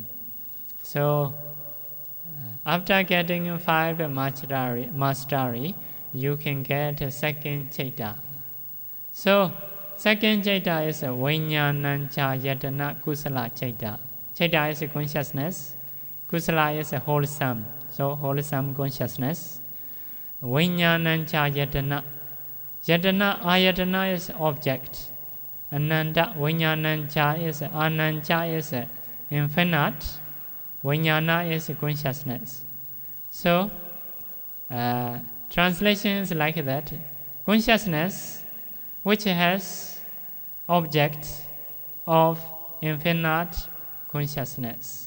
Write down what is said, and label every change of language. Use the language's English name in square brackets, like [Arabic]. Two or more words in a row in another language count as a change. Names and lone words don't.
[English] So after getting 5 mastery, you can get 2nd chaita. So 2nd chaita is [Pali] Vijnanancha Yatana Kusala chaita. [English] Chaita is consciousness. Kusala is wholesome. So wholesome consciousness. [Pali] Vijnanancha Yatana. Yatana, ayatana [English] is object. Ananda, Vijnanancha is, Anancha is infinite. Vijnana is consciousness. So translation is like that. Consciousness which has object of infinite consciousness.